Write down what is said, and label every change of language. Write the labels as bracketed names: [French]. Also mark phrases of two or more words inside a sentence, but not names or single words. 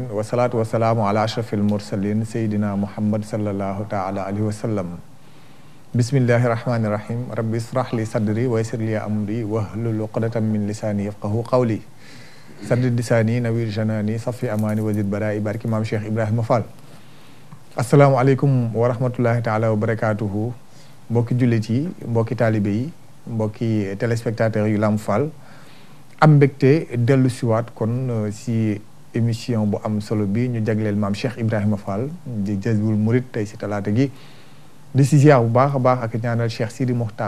[Arabic] والصلاة والسلام على أشرف المرسلين سيدنا محمد صلى الله تعالى عليه وسلم بسم الله الرحمن الرحيم رب اشرح لي صدري ويسر لي أمري واحلل عقدة من لساني يفقهوا قولي سدد لساني نوير جناني صفي أماني وزد برائي بارك إمام شيخ إبراهيم فال السلام عليكم ورحمة الله تعالى وبركاته [Wolof] mbokki jullit yi mbokki taalibe yi mbokki téléspectateurs yu Lamp Fall am mbégte dellu siwaat kon si émission bu am solo bi ñu jagleel maam Cheikh Ibrahima Fall di Jazboul Mouride tey si talaata gi di si ziar bu baax a baax ak ñaanal Cheikh Sidi Mokhtar